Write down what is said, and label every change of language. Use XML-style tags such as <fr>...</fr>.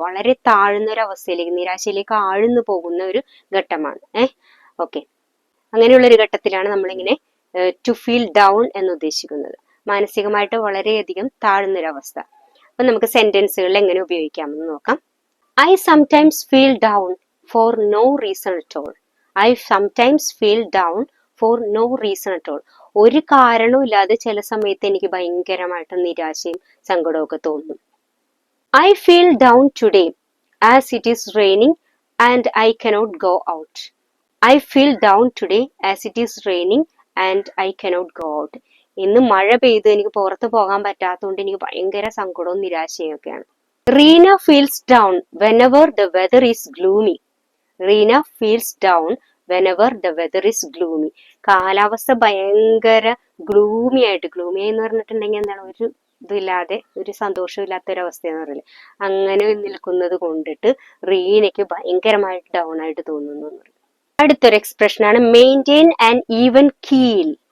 <ml>വളരെ താഴ്ന്ന ഒരു അവസ്ഥയിലേക്ക്, നിരാശയിലേക്ക് ആഴ്ന്നു പോകുന്ന ഒരു ഘട്ടമാണ്. ഓക്കെ, അങ്ങനെയുള്ള ഒരു ഘട്ടത്തിലാണ് നമ്മളിങ്ങനെ ടു ഫീൽ ഡൗൺ എന്ന് ഉദ്ദേശിക്കുന്നത്. മാനസികമായിട്ട് വളരെയധികം താഴ്ന്നൊരവസ്ഥ. അപ്പൊ നമുക്ക് സെന്റൻസുകളിൽ എങ്ങനെ ഉപയോഗിക്കാമെന്ന് നോക്കാം.</ml> <en>I sometimes feel down for no reason at all. I sometimes feel down for no reason at all.</en> <ml>ഒരു കാരണവും ഇല്ലാതെ ചില സമയത്ത് എനിക്ക് ഭയങ്കരമായിട്ട് നിരാശയും സങ്കടവും ഒക്കെ തോന്നും.</ml> <en>I feel down today as it is raining and I cannot go out. I feel down today as it is raining and I cannot go out.</en> <ml>ഇന്ന് മഴ പെയ്ത് എനിക്ക് പുറത്ത് പോകാൻ പറ്റാത്തതുകൊണ്ട് എനിക്ക് ഭയങ്കര സങ്കടവും നിരാശയും ഒക്കെയാണ്.</ml> <en>Reena feels down whenever the weather is gloomy. Reena feels down whenever the weather is gloomy.</en> <ml>കാലാവസ്ഥ ഭയങ്കര ഗ്ലൂമി എന്ന് പറഞ്ഞിട്ടുണ്ടെങ്കിൽ എന്താണ്, ഒരു ഇതില്ലാതെ, ഒരു സന്തോഷമില്ലാത്ത ഒരു അവസ്ഥയെന്ന് പറയില്ലേ, അങ്ങനെ നിൽക്കുന്നത് കൊണ്ടിട്ട് റീനയ്ക്ക് ഭയങ്കരമായിട്ട് ഡൗൺ ആയിട്ട് തോന്നുന്നു എന്ന് പറയും. അടുത്തൊരു എക്സ്പ്രഷൻ ആണ് മെയിൻറ്റെയിൻ ആൻഡ് ഈവൻ കീൽ.</ml>